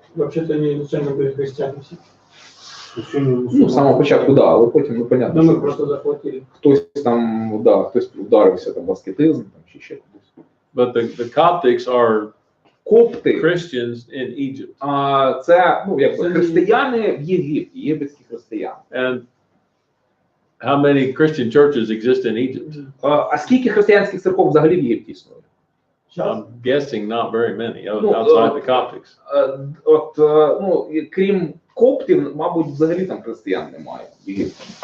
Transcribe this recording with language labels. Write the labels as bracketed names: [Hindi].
[Russian] Вообще-то они изначально были христиане все. [Ukrainian] Ну, з самого початку, да, але потім, ну, понятно, [Russian] Но мы [Ukrainian] що [Russian] просто захватили. [Ukrainian] хтось там, да, хтось вдарився там в аскетизм, там, чи ще кудись. [English] But the Coptics are [Ukrainian] Копти, [English] Christians in Egypt. [Ukrainian] це, ну, якби християни в Єгипті, єгипетські християни. [English] And how many Christian churches exist in Egypt? [Ukrainian] А скільки християнських церков взагалі в Єгипті існує? [English] I'm guessing not very many outside the Coptics. [Ukrainian] От, ну, крім коптів, мабуть, взагалі там християн немає в Єгипті.